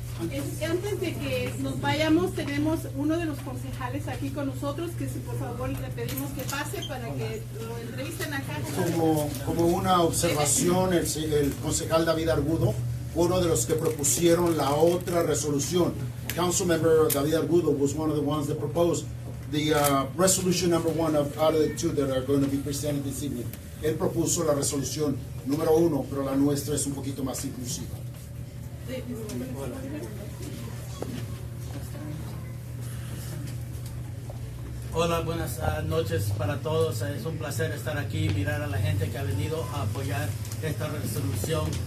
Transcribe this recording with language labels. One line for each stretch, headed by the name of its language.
Spanish: Antes de que nos vayamos, tenemos uno de los concejales aquí con nosotros, que si por favor le pedimos que pase para que lo entrevisten acá. Como una observación, el concejal David Argudo fue uno de los que propusieron la otra resolución.
English: Councilmember David Argudo was one of the ones that proposed the resolution number 1 out of the 2 that are going to be presented this evening.
Spanish: Él propuso la resolución número 1, pero la nuestra es un poquito más inclusiva. Hola, buenas noches para todos. Es un placer estar aquí, mirar a la gente que ha venido a apoyar esta resolución.